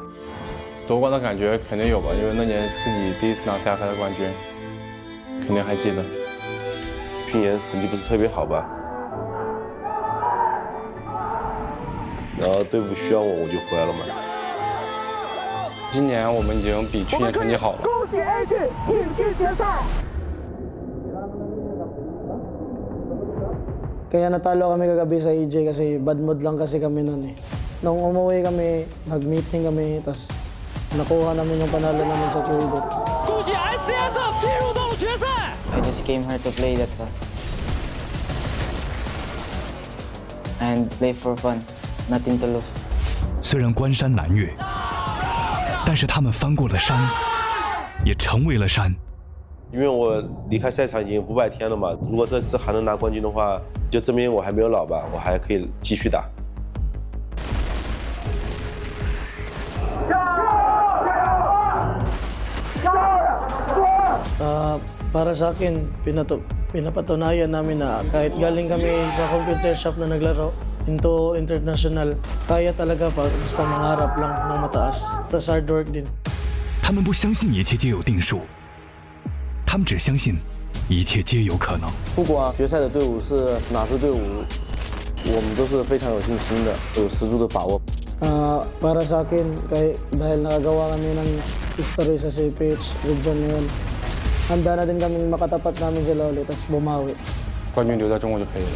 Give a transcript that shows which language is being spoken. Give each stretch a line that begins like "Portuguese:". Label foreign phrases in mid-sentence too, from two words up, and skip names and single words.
Chinese: 夺冠的感觉肯定有吧，因为那年自己第一次拿 CFS 冠军，肯定还记得。去年成绩不是特别好吧，然后队伍需要我就回来了嘛。今年我们已经比去年成绩好了。恭喜 AG 挺进决赛。
Filipino: Kaya natalo kami kagabi sa EJ kasi
English: bad mood
Filipino: lang kasi kami noon eh. Nung umuwi kami, nag-meeting kami, tapos nakuha namin yung panalo namin sa Chengdu.
Chinese: 恭喜 STS 进入到决赛。
English: I just came here to play, that's all. And play for fun, nothing to lose.
Chinese: 虽然关山难越，但是他们翻过了山，也成为了山。因为我离开赛场已经500天了嘛，如果这次还能拿冠军的话，就证明我还没有老吧，我还可以继续打。
Filipino: Para sa akin, pinapatunayan namin na kahit galing kami sa
English: computer shop
Filipino: na naglaro
English: into international,
Filipino: kaya talaga basta mangarap lang ng mataas. Tapos
English: hard work
Filipino: din.
Chinese: 他们不相信一切皆有定数。他们只相信一切皆有可能。不管决赛的队伍是哪支队伍，我们都是非常有信心的，有十足的把握。
Filipino: Para sa akin, dahil nakagawa kami ng history sa CFS region ngayon, handa na din kaming makatapat namin sa Lolo, tapos bumawi.
Chinese: 冠军留在中国就可以了。